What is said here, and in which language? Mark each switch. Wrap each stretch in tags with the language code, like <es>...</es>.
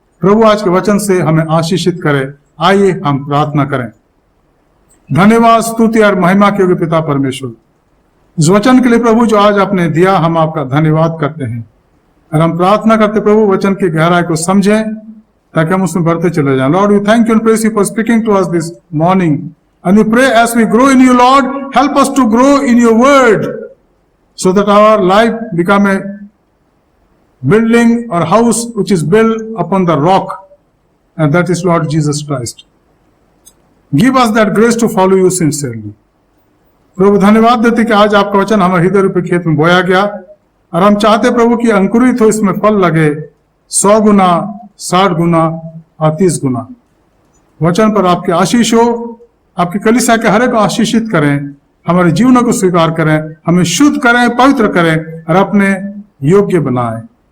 <hi>प्रभु आज के वचन से हमें आशीषित करे। आइए हम प्रार्थना करें। धन्यवाद, स्तुति और महिमा के योग्य पिता परमेश्वर, इस वचन के लिए प्रभु जो आज आपने दिया, हम आपका धन्यवाद करते हैं और हम प्रार्थना करते प्रभु वचन की गहराई को समझें ताकि हम उसमें बढ़ते चले जाएं।</hi> <en>Lord, we thank you and praise you for speaking to us this morning and we pray as we grow in you, Lord, help us to grow in your word so that our life become a building or house which is built upon the rock, and that is Lord Jesus Christ. Give us that grace to follow you sincerely.</en> <hi>प्रभु, धन्यवाद देते कि आज आपका वचन हमारे हृदय रूपी खेत में बोया गया और हम चाहते प्रभु कि अंकुरित हो, इसमें फल लगे 100 गुना, 60 गुना और 30 गुना। वचन पर आपकी आशीष हो, आपकी कलीसिया के हर एक को आशीषित करें, हमारे जीवनों को स्वीकार करें, हमें शुद्ध करें, पवित्र करें और अपने योग्य बनाएं।</hi>